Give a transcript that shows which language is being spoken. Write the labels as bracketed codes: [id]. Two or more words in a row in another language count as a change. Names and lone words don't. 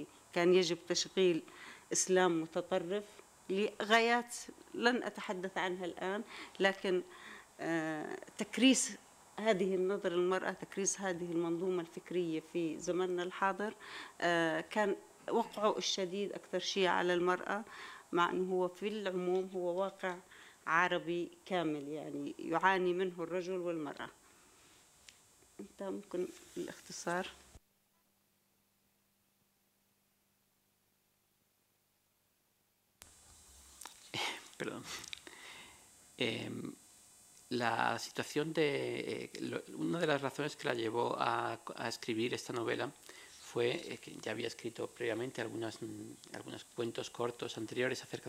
[ar] كان يجب تشغيل إسلام متطرف لغايات لن أتحدث عنها الآن، لكن تكريس هذه النظرة للمرأة، تكريس هذه المنظومة الفكرية في زمننا الحاضر كان وقعه الشديد أكثر شيء على المرأة، مع أنه هو في العموم هو واقع عربي كامل يعني يعاني منه الرجل والمرأة. أنت ممكن الاختصار. [es] Perdón. La situación de... una de las razones que la llevó a escribir esta novela fue que ya había escrito previamente algunos cuentos cortos anteriores acerca de